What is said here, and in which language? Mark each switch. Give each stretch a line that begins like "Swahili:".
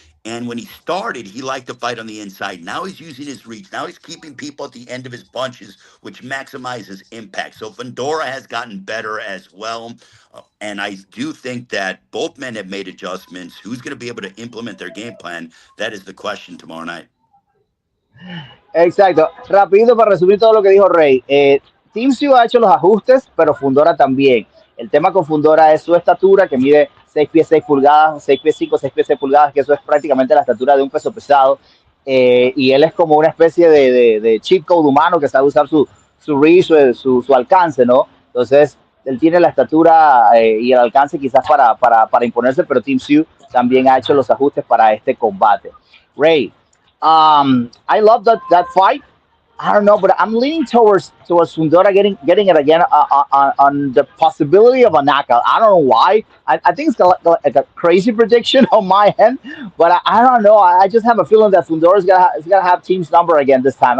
English: And when he started, he liked to fight on the inside. Now he's using his reach. Now he's keeping people at the end of his punches, which maximizes impact. So Fundora has gotten better as well. And I do think that both men have made adjustments. Who's going to be able to implement their game plan? That is the question tomorrow night.
Spanish: Exacto. Rapidito para resumir todo lo que dijo Rey. Team Siu ha hecho los ajustes, pero Fundora también. El tema con Fundora es su estatura, que mide 6 pies 6 pulgadas, 6 pies 5, 6 pies 6 pulgadas, que eso es prácticamente la estatura de un peso pesado. Y él es como una especie de cheat code humano que sabe usar su reach, su alcance, ¿no? Entonces, él tiene la estatura y el alcance quizás para imponerse, pero Team Siu también ha hecho los ajustes para este combate.
English: Rey, I love that fight. I don't know, but I'm leaning towards Fundora getting it again on the possibility of a knockout. I don't know why. I think it's like a crazy prediction on my end, but I don't know. I just have a feeling that is gonna have team's number again this time.